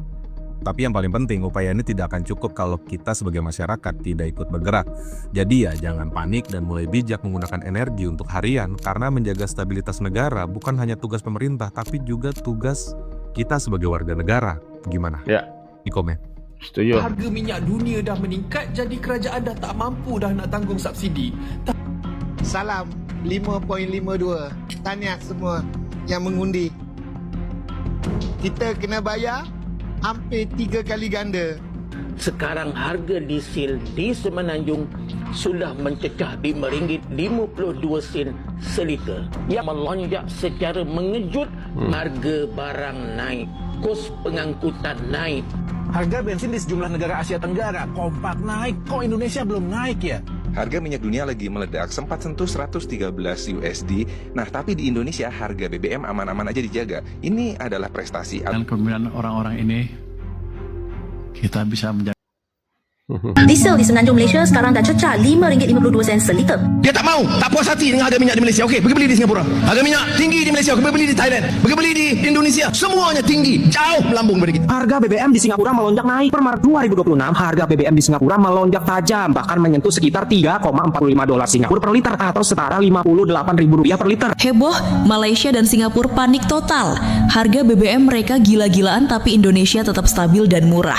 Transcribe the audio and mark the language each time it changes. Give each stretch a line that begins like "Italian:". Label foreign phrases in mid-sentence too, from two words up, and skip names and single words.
Indonesian: Tapi yang paling penting, upaya ini tidak akan cukup kalau kita sebagai masyarakat tidak ikut bergerak. Jadi ya jangan panik dan mulai bijak menggunakan energi untuk harian, karena menjaga stabilitas negara bukan hanya tugas pemerintah, tapi juga tugas kita sebagai warga negara. Gimana? Ya. Di komen. Setuju.
Malay: Harga minyak dunia dah meningkat, jadi kerajaan dah tak mampu dah nak tanggung subsidi. Salam 5.52. Tahniah semua yang mengundi. Kita kena bayar hampir 3 kali ganda. Sekarang harga diesel di Semenanjung sudah mencecah RM5.52 seliter. Yang melonjak secara mengejut, harga barang naik, kos pengangkutan naik.
Indonesian: Harga bensin di sejumlah negara Asia Tenggara kompak naik, kok Indonesia belum naik ya? Harga minyak dunia lagi meledak, sempat sentuh 113 USD. Nah, tapi di Indonesia harga BBM aman-aman aja dijaga. Ini adalah prestasi. Dan kemudian orang-orang ini kita bisa menjaga.
Malay: Diesel di Semenanjung Malaysia sekarang dah cecah RM5.52 seliter. Dia tak mau, tak puas hati dengan harga minyak di Malaysia. Okey, pergi beli di Singapura. Harga minyak tinggi di Malaysia, pergi beli di Thailand, pergi beli di Indonesia. Semuanya tinggi, jauh melambung pada kita.
Indonesian: Harga BBM di Singapura melonjak naik. Per Maret 2026, harga BBM di Singapura melonjak tajam, bahkan menyentuh sekitar $3,45 Singapura per liter atau setara Rp58.000 per liter. Heboh, Malaysia dan Singapura panik total. Harga BBM mereka gila-gilaan tapi Indonesia tetap stabil dan murah.